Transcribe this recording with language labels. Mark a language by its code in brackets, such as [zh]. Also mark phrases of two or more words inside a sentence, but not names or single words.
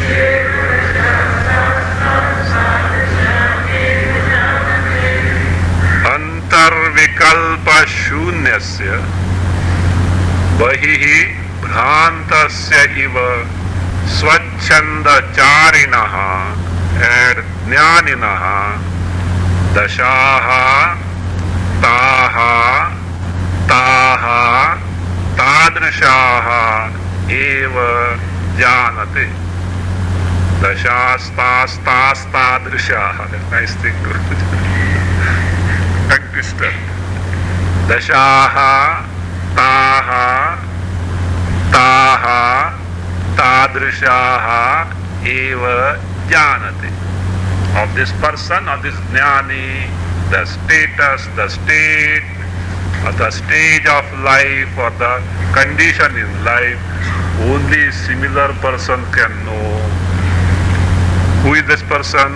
[sa] अन्तर्विकल्प शून्यस्य बहिः भ्रान्तस्य इव स्वच्छन्द चारिणः and ज्ञानिनः दशाः ताः ताः तादृशाः एव जानते. दशास्तास्तास्तादृशाः. [en] That's a nice thing to tongue twister. [sa] दशाः ताः ताः तादृशाः एव जानते. [en] Of this person, of this jnani, the status, the state, or the stage of life, or the condition in life, only similar person can know. Who is this person?